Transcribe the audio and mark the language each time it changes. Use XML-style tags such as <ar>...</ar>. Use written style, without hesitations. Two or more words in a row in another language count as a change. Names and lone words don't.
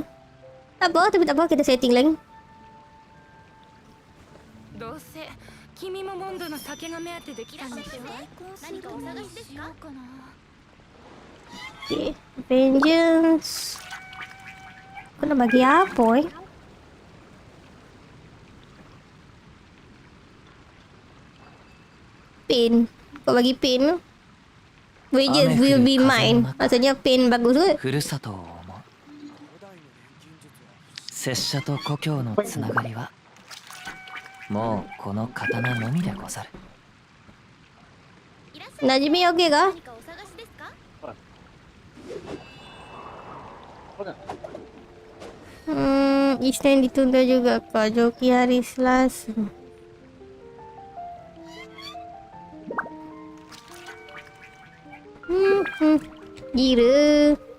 <ms>Tak apa, tapi tak apa. Kita setting lagi. Okay, Vengeance. Kau nak bagi apa Pain. Kau bagi pain tu.</ms> <en>Vengeance will be mine.</en> <ms>Maksudnya pain bagus ke?</ms> <ja>拙者と故郷のつながりはもうこの刀のみでござる。</ja> <ms>Najmi okey kah? Eastern ditunda juga kah? Joki hari Selasa. Gila.</ms>